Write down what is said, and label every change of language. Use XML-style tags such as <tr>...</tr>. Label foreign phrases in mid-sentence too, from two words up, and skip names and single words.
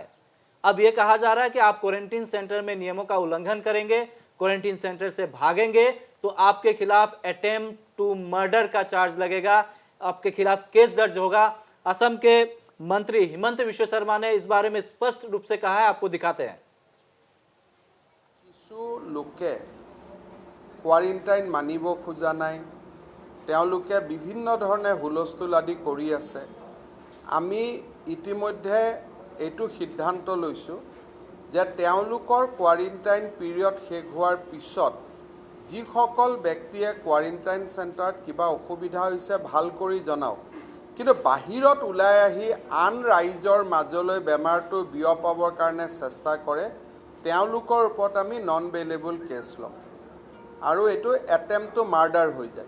<hi>अब ये कहा जा रहा है कि आप</hi> <en>quarantine center</en> <hi>में नियमों का उल्लंघन करेंगे,</hi> <en>quarantine center</en> <hi>से भागेंगे तो आपके खिलाफ</hi> <en>attempt to murder</en> <hi>का चार्ज लगेगा, आपके खिलाफ केस दर्ज होगा। असम के मंत्री हिमंत विश्व शर्मा ने इस बारे में स्पष्ट रूप से कहा है, आपको दिखाते हैं।</hi> <as>কিছু লোকে কোৱাৰেণ্টাইন মানিব খোজা নাই, তেওঁলোকে বিভিন্ন ধৰণে হুলস্থুল আদি কৰি আছে। আমি ইতিমধ্যে এইটো সিদ্ধান্ত লৈছোঁ যে তেওঁলোকৰ</as> <en>quarantine period</en> <as>শেষ হোৱাৰ পিছত যিসকল ব্যক্তিয়ে</as> <en>quarantine centerত</en> <as>কিবা অসুবিধা হৈছে ভাল কৰি জনাওক, কিন্তু বাহিৰত ওলাই আহি আন ৰাইজৰ মাজলৈ বেমাৰটো বিয়পাবৰ কাৰণে চেষ্টা কৰে তেওঁলোকৰ ওপৰত আমি</as> <en>non bailable case</en> <as>ল'ম আৰু এইটো</as> <en>attempt to murder</en> <as>হৈ যায়।</as>